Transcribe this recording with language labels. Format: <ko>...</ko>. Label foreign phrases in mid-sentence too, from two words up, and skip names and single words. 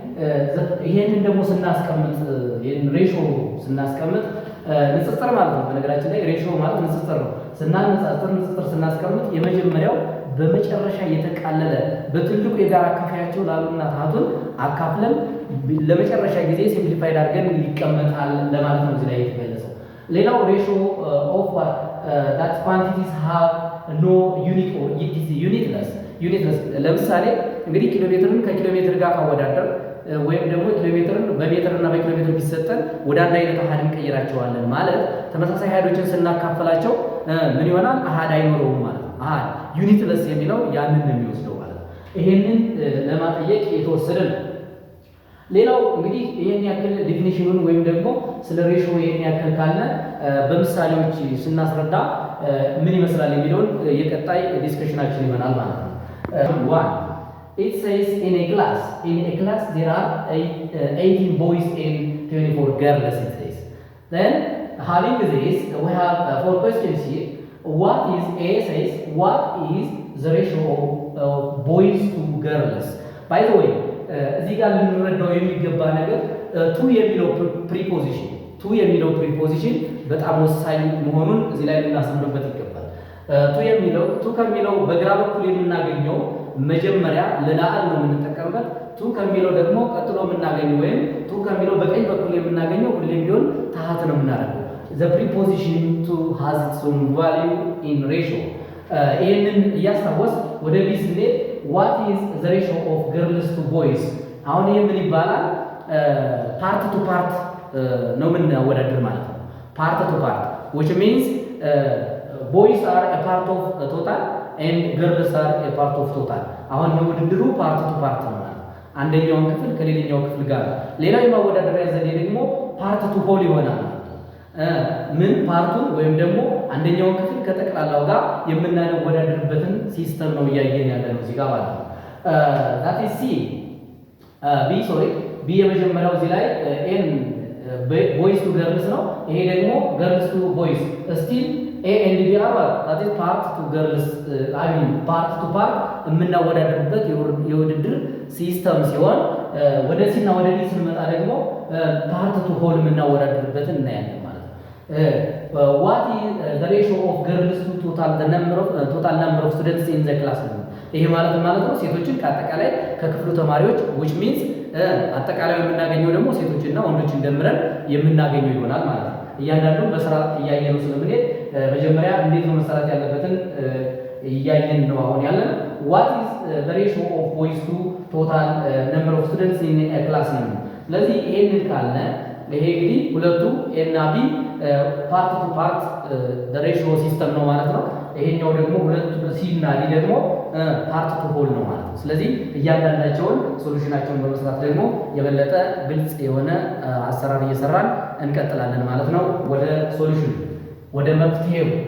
<am>ይሄንን ደግሞ ስናስቀምጥ ሬሽዮ ስናስቀምጥ ንጽጽር ማለት ነው። በነገራችን ላይ ሬሽዮ ማለት ንጽጽር ነው። ንጽጽር ስናስቀምጥ የመጀመሪያው በመጨረሻ የተቃለለ በትልቁ የጋራ አካፋያቸው ላሉና ታህቱን አካፍለን ለመጨረሻ ጊዜ ሲምፕሊፋይድ አድርገን ይቀመጣል ለማለት ነው እዚህ ላይ የተገለጸው። ሌላው</am> <en>ratio of that quantities have no unit or it is unitless</en> <am>ለምሳሌ እንግዲህ ኪሎ ሜትርን ከኪሎ ሜትር ጋር ካወዳደር ወይም ደግሞ ኪሎ ሜትርን በሜትር እና በኪሎ ሜትር ቢሰጠን ወደ አንድ አይነት አሃድ እንቀይራቸዋለን ማለት ተመሳሳይ አሃዶችን ስናካፈላቸው ምን ይሆናል? አሃድ አይኖረውም ማለት ነው። አሃድ ዩኒትለስ የሚለው ያንን ነው የሚወስደው ማለት ነው። ይሄንን ለማጠየቅ የተወሰደ ነው። ሌላው እንግዲህ ይሄን ያክል ዲፊኒሽኑን ወይም ደግሞ ስለ ሬሽዮ ይሄን ያክል ካለ በምሳሌዎች ስናስረዳ ምን ይመስላል የሚለውን የቀጣይ ዲስከሽናችን ይሆናል ማለት ነው።</am> <en>1 it says in a class there are 18 boys and 24 girls it says. Then having this we have 4 questions here. What is A says what is the ratio of boys to girls? By the way</en> <am>እዚህ ጋር ልንረዳው የሚገባ ነገር ቱ የሚለው ፕሪፖዚሽን በጣም ወሳኝ መሆኑን እዚህ ላይ ልናሰምርበት ይገባል። ቱ ከሚለው በግራ በኩል የምናገኘው መጀመሪያ ለላዕል ነው የምንጠቀምበት። ቱ ከሚለው ደግሞ ቀጥሎ የምናገኘው ወይም ቱ ከሚለው በቀኝ በኩል የምናገኘው ሁሌም ቢሆን ታሃት ነው የምናደርገው።</am> <en>the preposition to has its own value in ratio።</en> <am>ይህንን እያስታወስ ወደ ቢ ስንሄድ</am> <en>what is the ratio of girls to boys?</en> <am>አሁን ይሄ ምን ይባላል?</am> <en>part to part</en> <am>ነው የምናወዳድር ማለት ነው።</am> <en>part to part which means boys are a part of total and girls are a part of total።</en> <am>አሁን የውድድሩ</am> <en>part to part</en> <am>ነው ማለት አንደኛውን ክፍል ከሌላኛው ክፍል ጋር። ሌላው የማወዳደሪያ ዘዴ ደግሞ</am> <en>part to whole</en> <am>ይሆናል። ምን ፓርቱን ወይም ደግሞ አንደኛውን ክፍል ከጠቅላላው ጋር የምናወዳድርበትን ሲስተም ነው እያየን ያለ ነው እዚህ ጋር ማለት ነው።</am> <en>that is C</en> <am>ቢ የመጀመሪያው እዚህ ላይ ኤን</am> <en>boys to girls</en> <am>ነው። ይሄ ደግሞ</am> <en>girls to boys still A and B are that is part to girls part to part</en> <am>የምናወዳድርበት የውድድር ሲስተም ሲሆን ወደ ሲ እና ወደ ዲ ስንመጣ ደግሞ</am> <en>part to whole</en> <am>የምናወዳድርበትን እናያለን።</am> <en>what is the ratio of girls to total number of students in the class?</en> <am>ይሄ ማለት ነው ሴቶችን ከአጠቃላይ ከክፍሉ ተማሪዎች</am> <en>which means</en> <am>አጠቃላይ የምናገኘው ደግሞ ሴቶችና ወንዶችን ደምረን የምናገኘው ይሆናል ማለት ነው። እያንዳንዱን በስራ እያየነው ስለምንሄድ መጀመሪያ እንዴት ነው መሰራት ያለበትን እያየን ነው አሁን ያለን።</am> <en>what is the ratio of boys to total number of students in a class</en> <am>ነው። ስለዚህ ይሄንን ካለ ይሄ እንግዲህ ሁለቱ ኤ እና ቢ</am> <en>part to part ratio system</en> <am>ነው ማለት ነው። ይሄኛው ደግሞ ሁለቱ ሲ እና ዲ ደግሞ</am> <en>part to whole</en> <am>ነው ማለት ነው። ስለዚህ እያንዳንዳቸውን ሶሉሽናቸውን በመስራት ደግሞ የበለጠ ግልጽ የሆነ አሰራር እየሰራን እንቀጥላለን ማለት ነው። ወደ ሶሉሽን ወደ መፍትሄው</am>